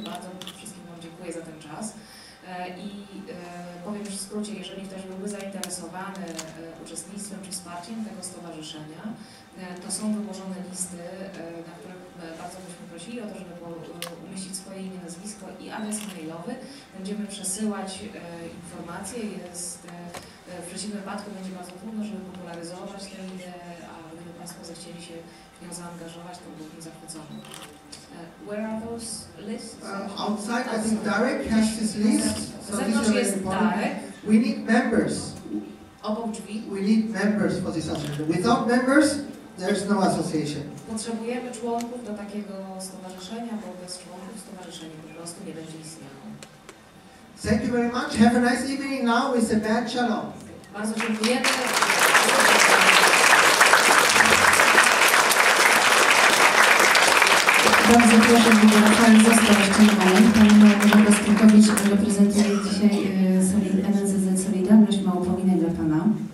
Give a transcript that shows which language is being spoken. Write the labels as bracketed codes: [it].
[pl] Bardzo wszystkim Wam dziękuję za ten czas. I powiem już w skrócie, jeżeli ktoś byłby zainteresowany uczestnictwem czy wsparciem tego stowarzyszenia, to są wyłożone listy, na których bardzo byśmy prosili o to, żeby umieścić swoje imię, nazwisko i adres e-mailowy. Będziemy przesyłać informacje. W przeciwnym wypadku będzie bardzo trudno, żeby popularyzować tę ideę, a gdyby Państwo zechcieli się w nią zaangażować, to byłbym zachwycony. [en] Where are those lists? Outside, I think Darek has this list. So this is very important. We need members. [pl] Obok drzwi. [en] We need members for this association. Without members, there's no association. [pl] Potrzebujemy członków do takiego stowarzyszenia, bo bez członków stowarzyszenie po prostu nie będzie istniało. [en] Thank you very much. Have a nice evening now with the band Shalom. [pl] Bardzo dziękujemy. Bardzo proszę, żeby Rafał został jeszcze na moment. Pani Małgorzata Skrytowicz reprezentuje dzisiaj NSZZ Solidarność. Ma upominek dla Pana.